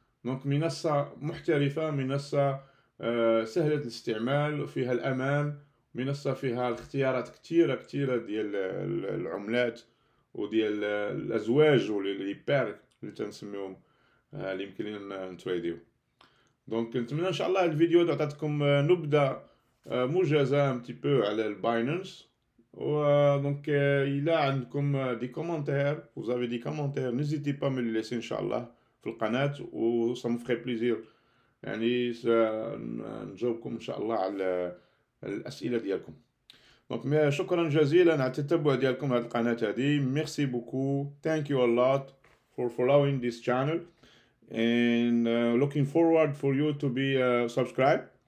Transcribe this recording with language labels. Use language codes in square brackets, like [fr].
[ar] دونك منصه محترفه منصه سهله الاستعمال فيها الامان منصه فيها الاختيارات كثيره ديال العملات وديال الازواج ولي بير اللي تنسميهم اللي يمكن لنا نتريديو. دونك نتمنى ان شاء الله الفيديو عطاتكم نبذه موجزه [fr] un petit peu [ar] على الباينانس. [fr] Donc il a des commentaires, vous avez des commentaires, n'hésitez pas à me les laisser inchallah [ar] في القناة [fr] ça me ferait plaisir [ar] يعني نجاوبكم ان شاء الله على الأسئلة ديالكم. donc شكرا جزيلا على التتبع ديالكم هذه القناة هذه. [fr] Merci beaucoup, [en] thank you a lot for following this channel and looking forward for you to be subscribed.